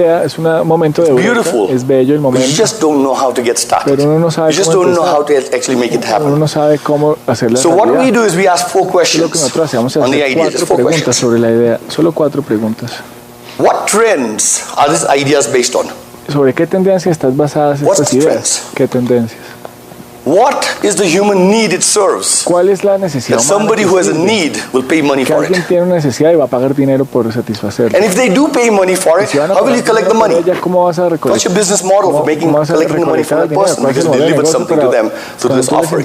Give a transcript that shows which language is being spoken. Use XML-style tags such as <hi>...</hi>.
<en>It's beautiful. But you just don't know how to get started. You just don't know how to actually make it happen. So what we do is we ask 4 questions on the idea. Just 4 questions.</en> <es>Solo 4 preguntas.</es> <en>What trends are these ideas based on?</en> <es>¿Sobre qué tendencias están basadas estas ideas? ¿Qué tendencias?</es> <en>What is the human need it serves?</en> <es>¿Cuál es la necesidad?</es> <en>That somebody who has a need will pay money for it.</en> <es>Alguien tiene una necesidad y va a pagar dinero por satisfacerla.</es> <en>And if they do pay money for it, how will you collect the money?</en> <es>¿Cómo vas a recolectar?</es> <en>What's your business model for collecting the money from that person? Because you delivered something to them through this offering.</en>